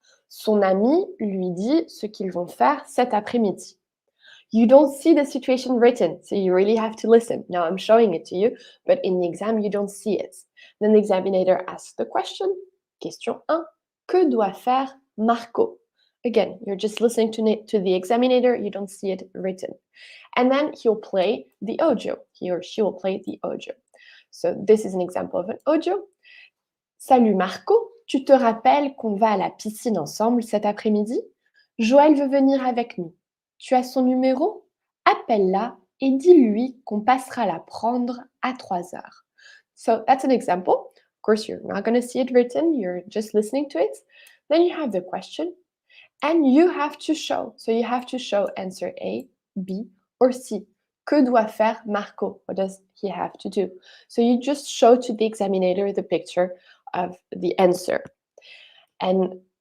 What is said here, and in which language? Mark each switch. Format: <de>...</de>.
<fr>Son ami lui dit ce qu'ils vont faire cet après-midi.</fr> <en>You don't see the situation written, so you really have to listen. Now I'm showing it to you, but in the exam, you don't see it. Then the examiner asks the question. Question 1.</en> <fr>Que doit faire Marco?</fr> <en>Again, you're just listening to the examiner, you don't see it written. And then he'll play the audio. He or she will play the audio. So this is an example of an audio.</en> <fr>Salut Marco, tu te rappelles qu'on va à la piscine ensemble cet après-midi? Joël veut venir avec nous. Tu as son numéro? Appelle-la et dis-lui qu'on passera la prendre à 3 heures.</fr> <en>So that's an example. Of course, you're not going to see it written. You're just listening to it. Then you have the question. And you have to show. So you have to show answer A, B, or C.</en> <fr>Que doit faire Marco?</fr> <en>What does he have to do? So you just show to the examiner the picture of the answer. And</en>